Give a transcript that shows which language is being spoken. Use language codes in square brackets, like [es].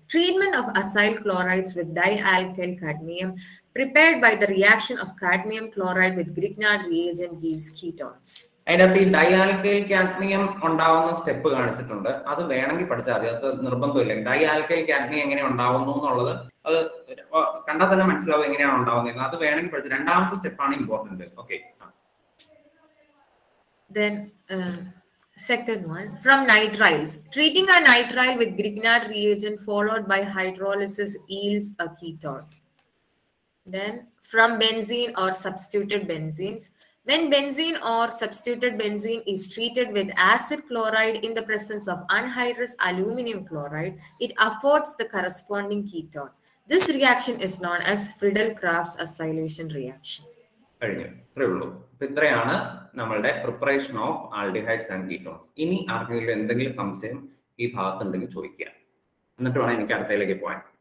[en] Treatment of acyl chlorides with dialkyl cadmium prepared by the reaction of cadmium chloride with Grignard reagent gives ketones. [ml] അതിനകത്ത് ഈ ഡൈആൽക്കൈൽ cadmium ഉണ്ടാവുന്ന step കാണിച്ചിട്ടുണ്ട്, അത് വേണമെങ്കിൽ പഠിച്ചാൽ മതി, അത് നിർബന്ധമില്ല. ഡൈആൽക്കൈൽ കാഡ്മിയം എങ്ങനെ ഉണ്ടാവുന്നു എന്നുള്ളത് അത് കണ്ടാൽ തന്നെ മനസ്സിലാവും എങ്ങനെയാണ് ഉണ്ടാവുന്നത്, അത് വേണമെങ്കിൽ പഠിച്ചു. രണ്ടാമത്തെ സ്റ്റെപ്പാണ് important. Okay, [en] then second one, from nitriles. Treating a nitrile with Grignard reagent followed by hydrolysis yields a ketone. Then from benzene or substituted benzenes. When benzene or substituted benzene is treated with acid chloride in the presence of anhydrous aluminum chloride, it affords the corresponding ketone. This reaction is known as Friedel-Crafts acylation reaction. [ml] കഴിഞ്ഞു, ഇത്രേ ഉള്ളൂ. ഇത്രയാണ് നമ്മളുടെ [en] Preparation of aldehydes and ketones. [ml] ഇനി ആർക്കെങ്കിലും എന്തെങ്കിലും സംശയം ഈ ഭാഗത്തുണ്ടെങ്കിൽ ചോദിക്കുക, എന്നിട്ട് വേണം എനിക്ക് അടുത്തയിലേക്ക് പോകാൻ.